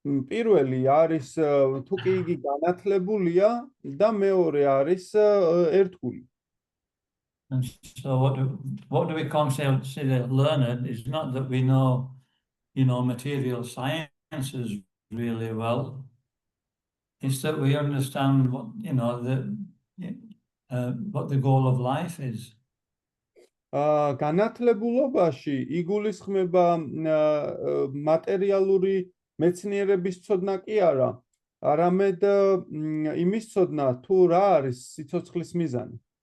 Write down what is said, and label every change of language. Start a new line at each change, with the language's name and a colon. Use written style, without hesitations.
Georgian: პირველი არის თუ კი იგი განათლებულია და მეორე არის ერთგული.
English: And so what do we consider learned is not that we know, material sciences really well. It's that we understand what, what the goal of life is.
Georgian: განათლებულობაში იგულისხმება მატერიალური მეცნიერების ცოდნა კი არა, არამედ იმის ცოდნა თუ რა არის სიცოცხლის მიზანი.